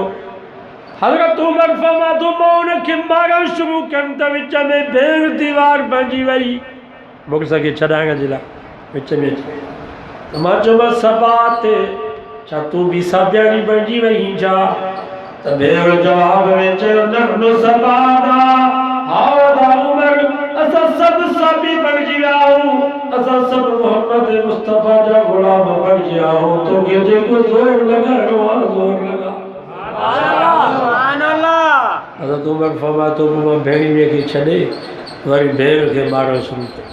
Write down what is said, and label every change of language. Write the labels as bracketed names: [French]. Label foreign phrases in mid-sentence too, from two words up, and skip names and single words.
[Sindhi] हज़रत उमर फरमातो मां उनखे मारण शुरू कयमि त विच में भेड़ दीवार बणिजी वई मूंखे खे छॾाइण जे लाइ विच में अची। त मां चयोमांसि सबात, छा तूं बि साबियाणी बणिजी वई छा? त भेड़ जवाब में चयो [Arabic] نحن صبأنا هذا [Sindhi] उमर, असां सभु साबी बणिजी विया आहियूं, असां सभु मोहम्मद मुस्तफ़ा जा ग़ुलाम बणिजी विया आहियूं। तोखे जेको ज़ोर लॻाइणो आहे ज़ोर लॻा। [Arabic] سبحان الله. [Sindhi] हज़रत उमर फरमातो मां भेड़ीअ खे छॾे वरी भेड़ खे मारणु शुरू कयो।